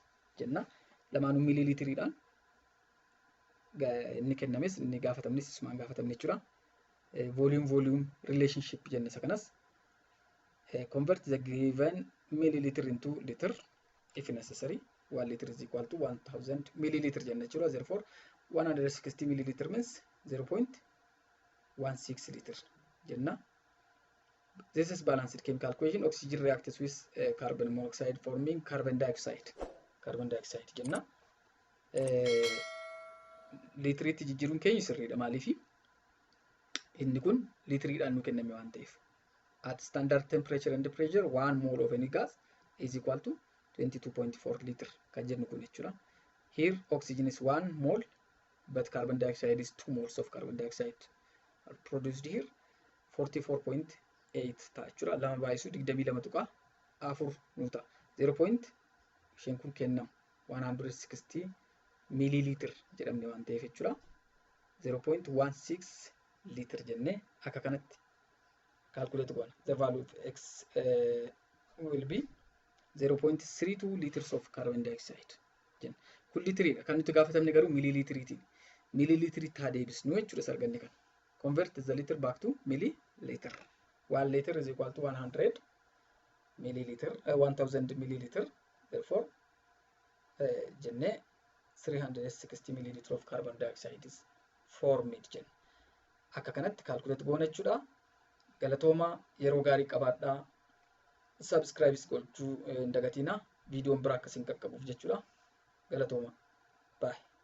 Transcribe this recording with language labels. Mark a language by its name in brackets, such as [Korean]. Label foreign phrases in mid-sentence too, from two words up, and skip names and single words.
[Oromo] Jenna. Lamaanuu millilitiriidhaan inni kennames inni gaafatamnis isumaan gaafatamne jechuudha. [English] Volume relationship [Oromo] jenna isa kanas. [English] Convert the given milliliter into liter if necessary. 1 liter is equal to 1000 milliliter [Oromo] jenna jechuudha. [English] Therefore 160 milliliter means 0.16 liter jenna. This is balanced chemical equation. Oxygen reacts with carbon monoxide forming carbon dioxide jenna. [Oromo] Litiriitti jijjiiruun keenya sirriidha. Maaliif inni kun litiriidhaan nu kenname waan ta'eef. [English] At standard temperature and pressure 1 mole of any gas is equal to 22.4 liter [Oromo] kan jennu kun jechuudha. [English] Here oxygen is 1 mole but carbon dioxide is 2 moles of carbon dioxide are produced here. [Oromo] 44.8 ta'a jechuudha. Lama baayisu 22.4 nu ta'a. 0. isheen kun kennamu 160 milliliter jedhamne waan ta'eef jechuudha. 0.16 liter jennee akka kanatti calculate goona. [English] The value of x will be 0.32 liters of carbon dioxide jenna. [Oromo] Kun litiriidha. Kan nuti gaafatamne garuu millilitiriitiin. Millilitiriitti haa deebisnu jechuudha sarganne kan. [English] Convert the liter back to milliliter. 1 liter is equal to 100 milliliter, 1000 milliliter. Therefore, jenne 360 milliliter of carbon dioxide is formed jenna. [Oromo] Akka kanatti calculate goona jechuudha. Galatooma yeroo gaarii qabaadhaa. Subscribe gochuu hin dagatinaa. Viidiyoon biraa akkasiin qaqqabuuf jechuudha. Galatooma. Bye.